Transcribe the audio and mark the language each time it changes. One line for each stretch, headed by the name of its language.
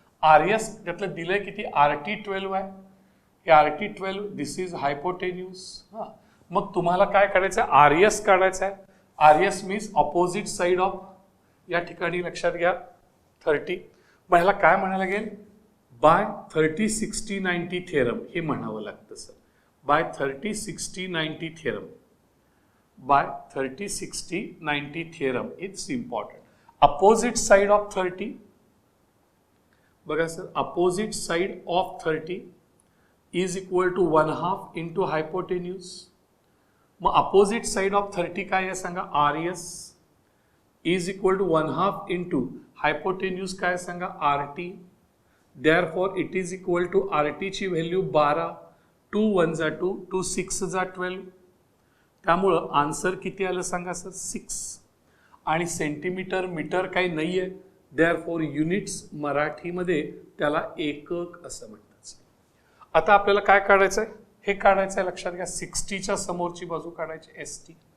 Marathi: R S त्यातलं दिलंय किती, RT12 आहे. हे RT12
English: This is hypotenuse.
Marathi: हां, मग तुम्हाला काय काढायचं आहे, आर एस काढायचं आहे.
English: R S means opposite side of,
Marathi: या ठिकाणी लक्षात घ्या 30. मग ह्याला काय म्हणायला लागेल,
English: by 30-60-90 theorem
Marathi: हे म्हणावं लागतं sir.
English: By 30-60-90 theorem, by 30-60-90 theorem it's important. Opposite side of 30,
Marathi: बघा sir,
English: Opposite side of 30 is equal to 1/2 into hypotenuse.
Marathi: मग अपोजिट साइड ऑफ 30 काय आहे सांगा,
English: R S is equal to 1/2 into hypotenuse
Marathi: काय सांगा, RT.
English: Therefore it is equal to RT
Marathi: ची value 12, 2 1 जा 2, 2 6 जा 12. त्यामुळं आन्सर किती आलं सांगा सर, 6. आणि सेंटीमीटर मीटर काही नाही आहे,
English: therefore units
Marathi: मराठीमध्ये त्याला एकक असं म्हणतात. आता आपल्याला काय काढायचं आहे, हे काढायचं आहे. लक्षात घ्या, 60च्या समोरची बाजू काढायची ST.